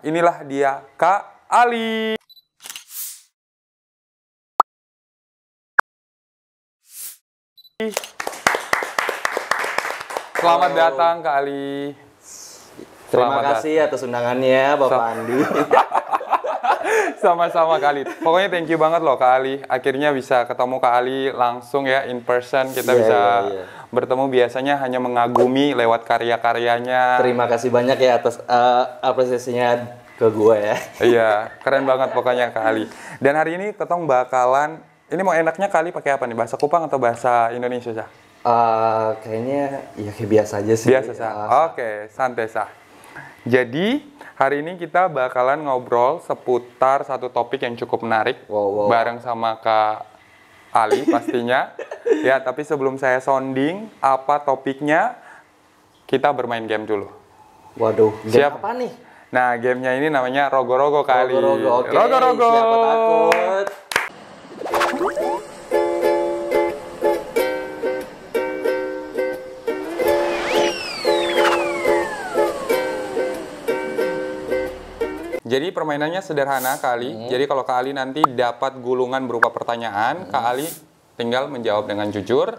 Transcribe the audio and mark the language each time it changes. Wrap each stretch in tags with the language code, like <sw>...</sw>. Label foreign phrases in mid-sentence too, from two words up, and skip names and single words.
<id>Inilah dia, Kak Ali. Selamat datang, Kak Ali. Terima kasih atas undangannya, Bapak Andi. Sama-sama Kak Ali. Pokoknya</id> <en>thank you</en> <id>banget loh Kak Ali. Akhirnya bisa ketemu Kak Ali langsung ya,</id> <en>in person.</en> <id>Kita bisa bertemu, biasanya hanya mengagumi lewat karya-karyanya. Terima kasih banyak ya atas apresiasinya ke gue ya. Iya, keren banget pokoknya Kak Ali. Dan hari ini Tetong bakalan, ini mau enaknya Kak Ali pakai apa nih? Bahasa Kupang atau bahasa Indonesia sah? Kayaknya ya kayak biasa aja sih. Biasa sah. Oke, santai sah. Jadi hari ini kita bakalan ngobrol seputar satu topik yang cukup menarik. Bareng sama Kak Ali pastinya. Ya, tapi sebelum saya sounding apa topiknya, kita bermain game dulu. Waduh, game apa nih? Nah, gamenya ini namanya Rogo-Rogo Kak Ali. Rogo-Rogo, oke. Rogo-Rogo. Siapa takut? Jadi permainannya sederhana Kak Ali. Jadi kalau Kak Ali nanti dapat gulungan berupa pertanyaan, Kak Ali tinggal menjawab dengan jujur.</id>